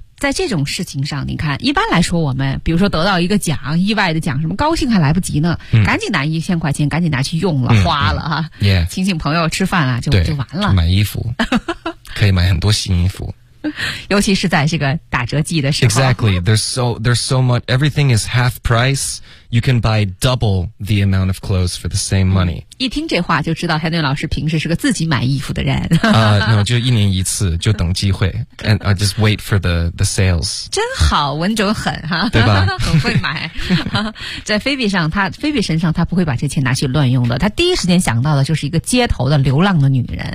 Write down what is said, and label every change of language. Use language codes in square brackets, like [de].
[zh] 在这种事情上，你看，一般来说，我们比如说得到一个奖，意外的奖，什么高兴还来不及呢，嗯、赶紧拿1000块钱，赶紧拿去用了，嗯、花了哈、嗯 yeah ，请朋友吃饭啊，就完了，买衣服，可以买很多新衣服，尤其是在这个打折季的时候。 [en] Exactly, there's so much. Everything is half price. You can buy double the amount of clothes for the same money.、嗯、 [zh] 一听这话就知道，田队老师平时是个自己买衣服的人。 [en] no, [zh] 就一年一次，就等机会， [en] and I just wait for the sales. [zh] 真好，稳准狠哈，对吧？很会买。在菲比身上，他不会把这钱拿去乱用的。他第一时间想到的就是一个街头的流浪的女人。